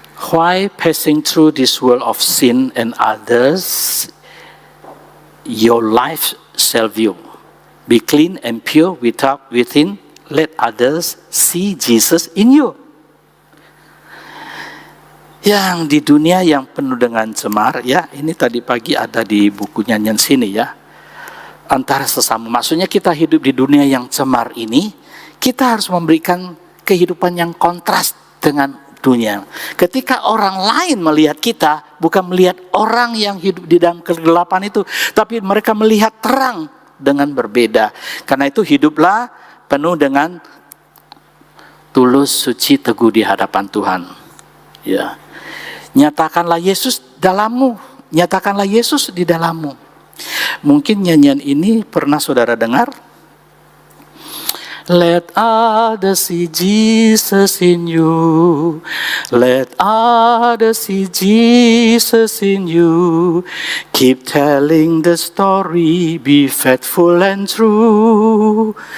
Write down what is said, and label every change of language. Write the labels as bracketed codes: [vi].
[en] Why passing through this world of sin and others, your life shall view. Be clean and pure within, let others see Jesus in you. [id] Yang di dunia yang penuh dengan cemar, ya ini tadi pagi ada di buku nyanyian sini ya. Antara sesama, maksudnya kita hidup di dunia yang cemar ini, kita harus memberikan kehidupan yang kontras dengan dunia. Ketika orang lain melihat kita, bukan melihat orang yang hidup di dalam kegelapan itu, tapi mereka melihat terang dengan berbeda. Karena itu hiduplah penuh dengan tulus, suci, teguh di hadapan Tuhan. Ya, nyatakanlah Yesus dalammu, nyatakanlah Yesus di dalammu. Mungkin nyanyian ini pernah saudara dengar. [en] Let others see Jesus in you. Let others see Jesus in you. Keep telling the story, be faithful and true.